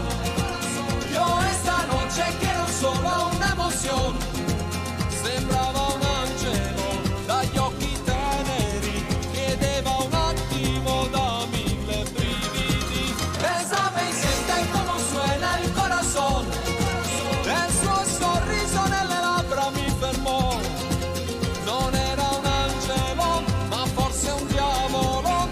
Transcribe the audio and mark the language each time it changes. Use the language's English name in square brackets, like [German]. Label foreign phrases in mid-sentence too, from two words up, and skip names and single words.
[Spanish] Yo esta noche quiero solo una emoción. [Italian] Sembrava un angelo dagli occhi teneri, chiedeva un attimo da mille brividi. [Spanish] Bésame y siente cómo suena el corazón. [Italian] El suo sorriso nelle labbra mi fermò. Non era un angelo, ma forse un diavolo.